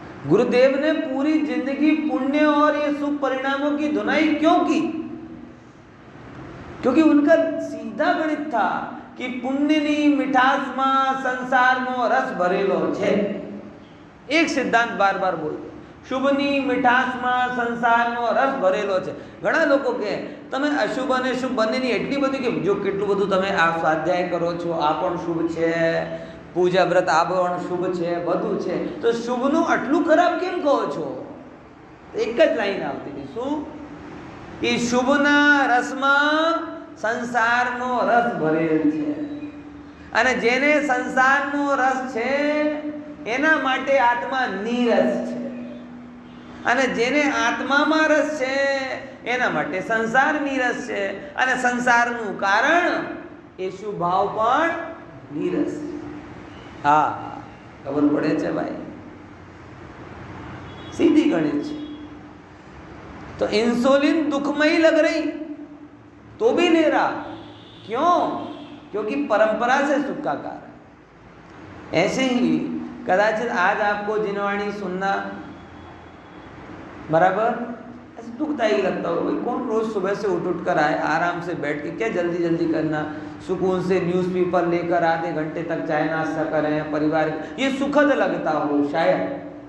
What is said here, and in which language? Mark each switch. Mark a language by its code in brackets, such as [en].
[hi] गुरुदेव ने पूरी जिंदगी पुण्य और ये शुभ परिणामों की धुनाई क्यों की? क्योंकि उनका सीधा गणित था कि [gu] पुण्यनी मिठासमा [hi] संसार में रस [gu] भरेलो छे। [hi] एक सिद्धांत बार बार बोल दो, [gu] शुभनी मिठासमा [hi] संसार में रस [gu] भरेलो छे। घણા લોકો કહે તમે અશુભ અને શુભ બંનેની એટલી બધી કે જો કેટલું બધું તમે આ સ્વાધ્યાય કરો છો આ પણ શુભ છે, પૂજા વ્રત આ પણ શુભ છે, બધું છે, તો શુભનું આટલું ખરાબ કેમ કહો છો? એક જ લાઈન આવતી હતી, શું? કે શુભના રસમાં સંસારનો રસ ભરેલ છે, અને જેને સંસારનો રસ છે એના માટે આત્મા નીરસ છે, અને જેને આત્મામાં રસ છે એના માટે સંસાર નીરસ છે, અને સંસારનું કારણ એ શુભ ભાવ પણ નીરસ છે। હા, ખબર પડે છે ભાઈ? [hi] सीधी गणित। तो इंसुलिन दुखमयी लग रही तो भी ले रहा, क्यों? क्योंकि परंपरा से सुख का कारण। ऐसे ही कदाचित आज आपको जिनवाणी सुनना बराबर ऐसे दुखदायी लगता हो, भाई कौन रोज सुबह से उठ कर आए, आराम से बैठ के क्या जल्दी जल्दी करना, सुकून से न्यूज़पेपर लेकर आधे घंटे तक चाय नाश्ता करें परिवार, ये सुखद लगता हो शायद।